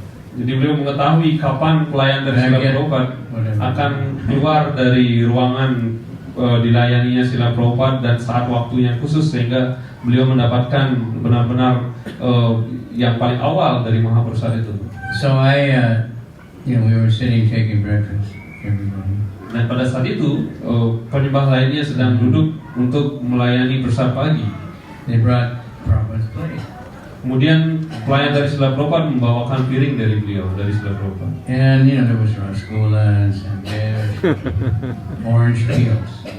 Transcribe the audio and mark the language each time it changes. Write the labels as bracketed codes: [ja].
[id] Jadi beliau mengetahui kapan pelayan dari Srila Prabhupada akan keluar dari ruangan dilayaninya Srila Prabhupada dan saat waktunya khusus, sehingga beliau mendapatkan benar-benar yang paling awal dari Mahaprasad itu. [en] So we were sitting taking breakfast, everybody. [id] Dan pada saat itu penyembah lainnya sedang duduk untuk melayani prasad pagi. [en] They brought Prabhupada's plate. [id] Kemudian pelayan dari Srila Prabhupada membawakan piring dari beliau, dari Srila Prabhupada. [en] And there was rasgulla and sandesh, orange peels.